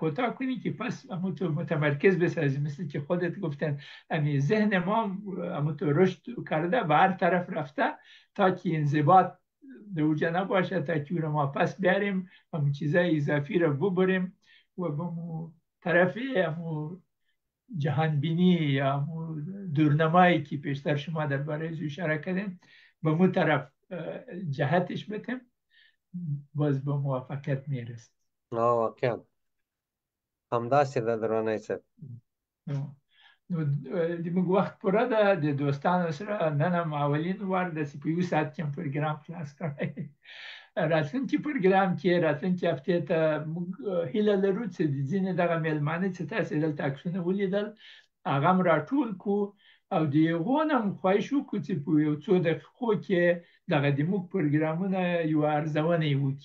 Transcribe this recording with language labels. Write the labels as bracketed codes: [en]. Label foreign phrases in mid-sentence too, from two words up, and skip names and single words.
[fa] کوتاه کنی که پس تو متمرکز بسازی، مثل که خودت گفتن امی ذهن ما تو رشد کرده به هر طرف رفته تا که انضباط در اوجا نباشه، تا که ما پس بیاریم همون چیزای اضافی رو ببریم و به طرف جهانبینی یا دورنمایی که پیشتر شما درباره از اشاره کردین به مو طرف جهتش بتیم، باز به موافقت میرسیم. [ps] واقعا همداسې ده درنی صاحب. نو موږ وخت پوره ده، د دوستانو سره نن هم اولین وار داسې په یو ساعت کې پروګرام خلاص کړی. راتلونکي پروګرام کې راتلونکي هفتې ته موږ هیله لرو چې د ځینې دغه میلمانه چې تاسې دلته عکسونه ولیدل هغه هم راټول کړو او د هغو نه هم خواهش وکړو چې په یو څو دقیقو کې دغه د موږ پروګرامونه یو ارزونه یې وکړي.